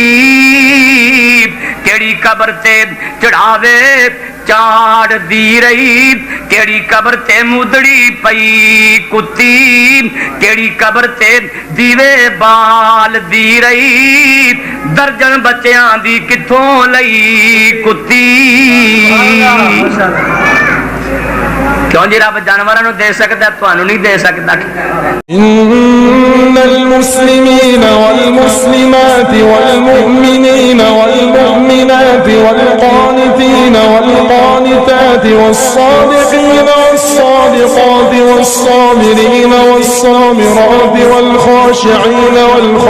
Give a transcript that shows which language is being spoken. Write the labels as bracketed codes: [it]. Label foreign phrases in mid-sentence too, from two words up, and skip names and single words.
[pa] کیہڑی قبر تے چڑھاوے چاڑھدی رہی کیہڑی قبر تے مدڑی پئی کُتی کیہڑی قبر تے دیوے بالدی رہی درجن بچیاں دی کتھوں لئی کُتی. کیوں جی رب جانوراں نوں دے سکدا تہانوں نہیں دے سکدا. [ar] إن المسلمين والمسلمات والمؤمنين والمؤمنات والقانتين والقانتات والصادقين والصادقات والصابرين والصابرات والخاشعين وال